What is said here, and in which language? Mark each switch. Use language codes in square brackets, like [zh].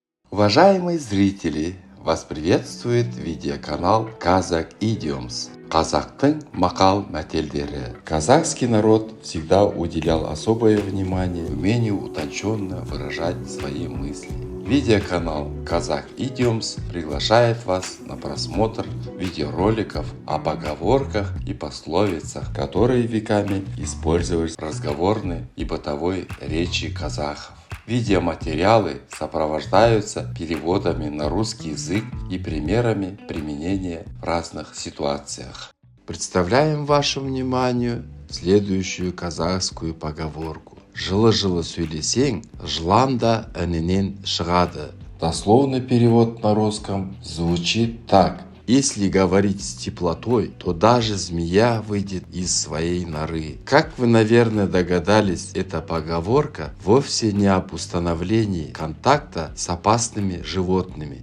[ru] Уважаемые зрители, вас приветствует видеоканал Kazakh Idioms. [kk] Казахтың мақал мәтелдері. [ru] Казахский народ всегда уделял особое внимание умению утонченно выражать свои мысли. Видеоканал Kazakh Idioms приглашает вас на просмотр видеороликов о поговорках и пословицах, которые веками использовались в разговорной и бытовой речи казахов. Видеоматериалы сопровождаются переводами на русский язык и примерами применения в разных ситуациях. Представляем вашему вниманию следующую казахскую поговорку. [kk] Жылы-жылы сөйлесең, жылан да інінен шығады. [ru] Дословный перевод на русском звучит так. Если говорить с теплотой, то даже змея выйдет из своей норы. Как вы, наверное, догадались, эта поговорка вовсе не об установлении контакта с опасными животными.